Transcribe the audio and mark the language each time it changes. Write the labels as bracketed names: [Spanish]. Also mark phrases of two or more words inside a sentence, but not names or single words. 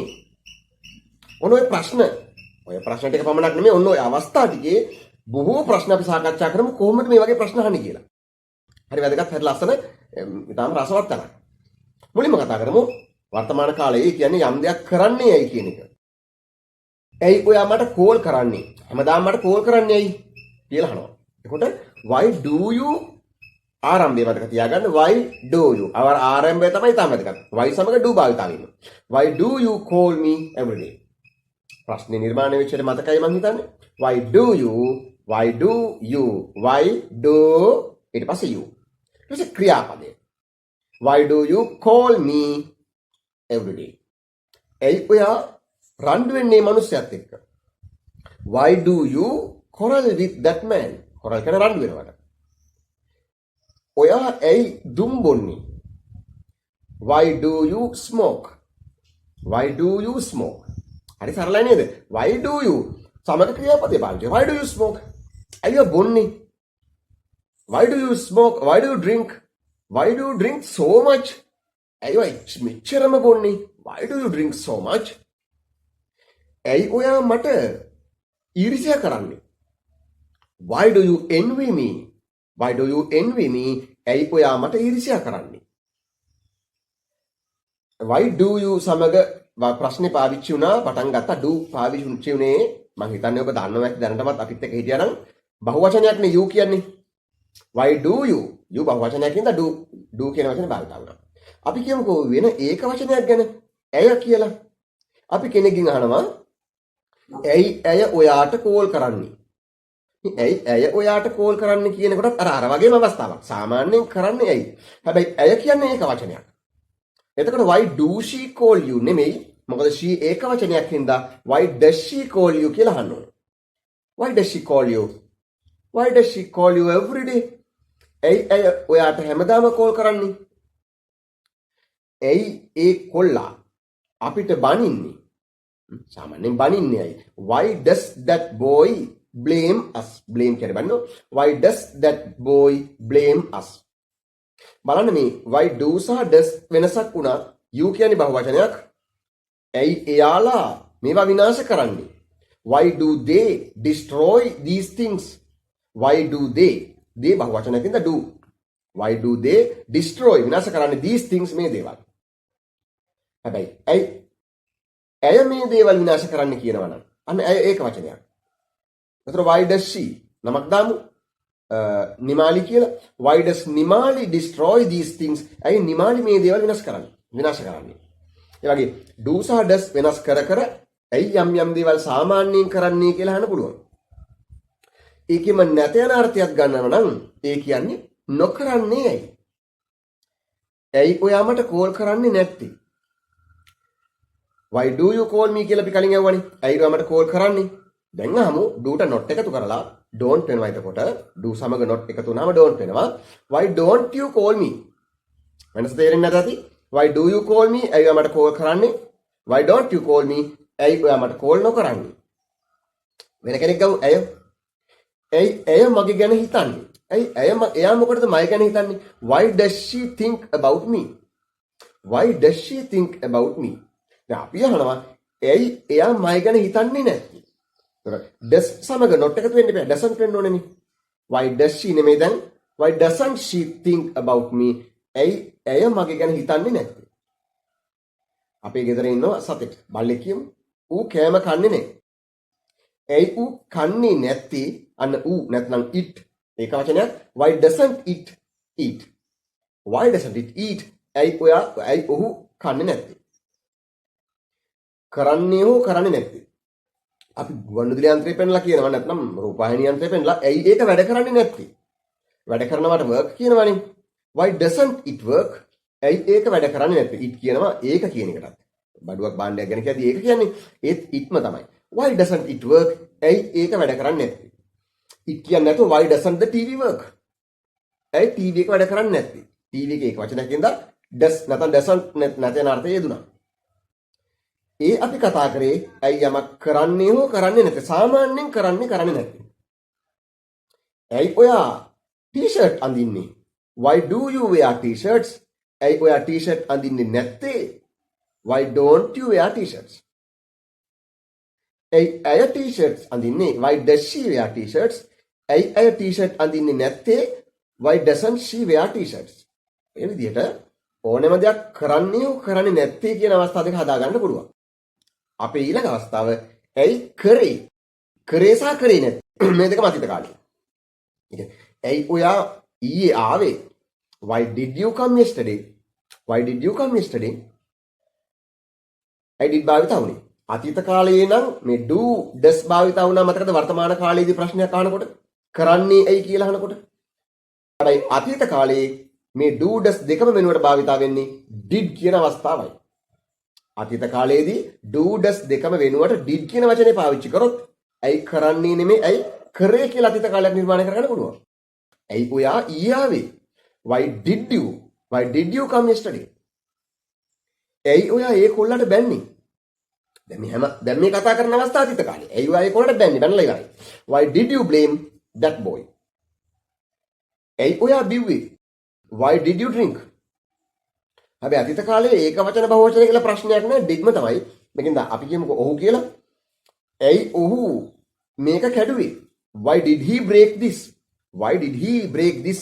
[Sinhala] ඔන්න ඔය ප්‍රශ්න ටික පමණක් නෙමෙයි ඔන්න ඔය අවස්ථා ටිකේ බොහෝ ප්‍රශ්න අපි සාකච්ඡා කරමු කොහොමද මේ වගේ ප්‍රශ්න අහන්නේ කියලා. හරි වැදගත් හරි ලස්සන ඉතාලම රසවත් තරක්. මුලින්ම කතා කරමු වර්තමාන කාලයේ කියන්නේ යම් දෙයක් කරන්නේ ඇයි කියන එක. ඇයි ඔයා මට කෝල් කරන්නේ? හැමදාම මට කෝල් කරන්නේ ඇයි කියලා අහනවා. එතකොට [English] why do you [Sinhala] ආරම්භය මතක තියාගන්න [English] why do you [Sinhala] අවර ආරම්භය තමයි තාම වැදගත්. why සමග do භාවිතාව වෙනවා. [English] why do you call me every day? [Sinhala] ප්‍රශ්නේ නිර්මාණය වෙච්ච එක මතකයි මං හිතන්නේ. [English] why do you [Sinhala] ඊට පස්සේ you ඊට පස්සේ ක්‍රියාපදය. [English] why do you call me every day? [Sinhala] ඇයි ඔයා රණ්ඩු වෙන්නේ මනුස්සයත් එක්ක? [English] why do you quarrel with that man? [Sinhala] quarrel කියන රණ්ඩු වෙනවට. ඔයා ඇයි දුම් බොන්නේ? [English] why do you smoke? [Sinhala] හරි සරලයි නේද? [English] why do you [Sinhala] සමග ක්‍රියාපදේ පාවිච්චි. [English] why do you smoke? [Sinhala] ඇයි ඔයා බොන්නේ? [English] why do you smoke? why do you drink? why do you drink so much? [Sinhala] ඇයි ඔයා මෙච්චරම බොන්නේ? [English] why do you drink so much? [Sinhala] ඇයි ඔයා මට ඊර්ෂ්‍යා කරන්නේ? [English] why do you envy me? [Sinhala] ඇයි ඔයා මට ඊර්ෂ්‍යා කරන්නේ? [English] why do you [Sinhala] සමග ප්‍රශ්නේ පාවිච්චි වුණා පටන් ගත්තා do පාවිච්චි වුණේ මම හිතන්නේ ඔබ දන්නවා ඇති දැනටමත් අපිත් එක්ක හිටියානම් බහුවචනයක් නේ you කියන්නේ. [English] why do you [Sinhala] බහුවචනයක් ඉඳලා do කියන වචනේ භාවිත වුණා. අපි කියමුකෝ වෙන ඒක වචනයක් ගැන ඇය කියලා. අපි කෙනෙක්ගෙන් අහනවා ඇයි ඇය ඔයාට කෝල් කරන්නේ? ඇයි ඇය ඔයාට කෝල් කරන්නේ කියනකොටත් අර වගේම අවස්ථාවක්. සාමාන්‍යයෙන් කරන්නේ ඇයි? හැබැයි ඇය කියන්නේ ඒක වචනයක්. එතකොට [English] why do she call you [Sinhala] නෙමෙයි. මොකද she ඒක වචනයක් හින්දා [English] why does she call you [Sinhala] කියලා අහන්න ඕනේ. [English] why does she call you every day? [Sinhala] ඇයි ඇය ඔයාට හැමදාම කෝල් කරන්නේ? ඇයි ඒ කොල්ලා අපිට බනින්නේ? සාමාන්‍යයෙන් බනින්නේ ඇයි? [English] why does that boy blame us? [Sinhala] blame කියන්නේ බලන්න. [English] why does that boy blame us? [Sinhala] බලන්න මේ [English] why do [Sinhala] සහ does වෙනසක් වුණා. you කියන්නේ බහුවචනයක්. ඇයි එයාලා මේවා විනාශ කරන්නේ? [English] why do they destroy these things? why do they බහුවචනයකින්ද do. why do they destroy [Sinhala] විනාශ කරන්නේ [English] these things [Sinhala] මේ දේවල්? හැබැයි ඇය මේ දේවල් විනාශ කරන්න කියනවා නම් අන්න ඇය ඒක වචනයක්. එතකොට [English] why does she [Sinhala] නමක් දාමු නිමාලි කියලා. [English] why does නිමාලි destroy these things? [Sinhala] ඇයි නිමාලි මේ දේවල් විනාශ කරන්නේ? ඒ වගේ do සහ does වෙනස් කර ඇයි යම් දේවල් සාමාන්‍යයෙන් කරන්නේ කියලා අහන්න පුළුවන්. ඒකෙම නැත යන අර්ථයක් ගන්නව නම් ඒ කියන්නේ නොකරන්නේ ඇයි? ඇයි ඔයා මට කෝල් කරන්නේ නැත්තේ? [English] why do you call me [Sinhala] කියලා අපි කලින් අහුවනේ. ඇයි ඔයා මට කෝල් කරන්නේ? දැන් අහමු ඩූට not එකතු කරලා don't වෙනවා. එතකොට do සමග not එකතු වුණාම don't වෙනවා. [English] why don't you call me? [Sinhala] වෙනස තේරෙන්නේ නැත ඇති. [English] why do you call me? [Sinhala] ඇයි මට call කරන්නේ? [English] why don't you call me? [Sinhala] ඇයි ඔයා මට call නොකරන්නේ? වෙන කෙනෙක් ගමු. ඇයි මගේ ගැන හිතන්නේ? එයා මොකටද මගේ ගැන හිතන්නේ? [English] why does she think about me? why does she think about me? [Sinhala] දැන් අපි අහනවා ඇයි එයා මගේ ගැන හිතන්නේ නැත්තේ? does සමග not එකතු වෙන්න බෑ. doesn't වෙන්න ඕනේ. [English] why does she [Sinhala] නෙමෙයි දැන් [English] why doesn't she think about me? [Sinhala] ඇයි මගේ ගැන හිතන්නේ නැත්තේ? අපේ ගෙදර ඉන්නවා සතෙක්. බල්ලෙක් කියමු. ඌ කෑම කන්නේ නැහැ. ඇයි ඌ කන්නේ නැත්තේ? අන්න ඌ නැත්නම් it ඒක වචනයක්. [English] why doesn't it eat? why doesn't it eat? [Sinhala] ඇයි ඔහු කන්නේ නැත්තේ? කරන්නේ හෝ කරන්නේ නැත්තේ? අපි ගුවන්විදුලි යන්ත්‍රය පෙන්ලා කියනවා නැත්නම් රූපවාහිනී යන්ත්‍රය පෙන්ලා ඇයි ඒක වැඩ කරන්නේ නැත්තේ? වැඩ කරනවට work කියනවනේ. [English] why doesn't it work? [Sinhala] ඇයි ඒක වැඩ කරන්නේ නැත්තේ? it කියනවා ඒක කියන එකටත්. බඩුවක් භාණ්ඩයක් ගැන කියද්දි ඒක කියන්නේ ඒත් itම තමයි. [English] why doesn't it work? [Sinhala] ඇයි ඒක වැඩ කරන්නේ නැත්තේ? it කියන්නේ නැතුව [English] why doesn't the TV work? [Sinhala] ඇයි TV එක වැඩ කරන්නේ නැත්තේ? TV එක ඒක වචනයකින්ද does නැත්නම් doesn't නැතන අර්ථය යෙදුනා. ඒ අපි කතා කරේ ඇයි යමක් කරන්නේ හෝ කරන්නේ නැත්තේ? සාමාන්‍යයෙන් කරන්නේ නැත්තේ. ඇයි ඔයා t-shirt අඳින්නේ? [English] why do you wear t-shirts? [Sinhala] ඇයි ඔයා t-shirt අඳින්නේ නැත්තේ? [English] why don't you wear t-shirts? [Sinhala] ඇයි t-shirts අඳින්නේ? [English] why does she wear t-shirts? [Sinhala] ඇයි t-shirt අඳින්නේ නැත්තේ? [English] why doesn't she wear t-shirts? [Sinhala] මේ විදිහට ඕනෑම දෙයක් කරන්නේ හෝ කරන්නේ නැත්තේ කියන අවස්ථා දෙක හදා ගන්න පුළුවන්. අපේ ඊළඟ අවස්ථාව ඇයි කරේ? කරේ සහ කරේ නැත්තේ. මේ දෙකම අතීත කාලේ. ඇයි ඔයා ඊයේ ආවේ? [English] why did you come yesterday? why did you come yesterday? I did [Sinhala] භාවිත වුණේ. අතීත කාලයේ නම් මේ do does භාවිත වුණා මතකද? වර්තමාන කාලයේදී ප්‍රශ්නයක් අහනකොට කරන්නේ ඇයි කියලා අහනකොට. හැබැයි අතීත කාලයේ මේ do does දෙකම වෙනුවට භාවිත වෙන්නේ did කියන අවස්ථාවයි. අතීත කාලයේදී do does දෙකම වෙනුවට did කියන වචනේ පාවිච්චි කරොත් ඇයි කරන්නේ නෙමෙයි ඇයි කරේ කියලා අතීත කාලයක් නිර්මාණය කරගන්න පුළුවන්. ඇයි ඔයා ඊයේ ආවේ? [English] why did you come yesterday? [Sinhala] ඇයි ඔයා ඒ කොල්ලට බැන්නේ? දැන් මේ කතා කරන අවස්ථාව අතීත කාලේ. ඇයි ඔයා ඒ කොල්ලට බැන්නේ? බැනලා ඉවරයි. [English] why did you blame that boy? [Sinhala] ඇයි ඔයා බිව්වේ? [English] why did you drink? [Sinhala] හැබැයි අතීත කාලේ ඒක වචන බහුවචන කියලා ප්‍රශ්නයක් නෑ. ඩිග්ම තමයි. මේකෙන්ද අපි කියමුකෝ ඔහු කියලා. ඇයි ඔහු මේක කැඩුවේ? [English] why did he break this? why did he break this?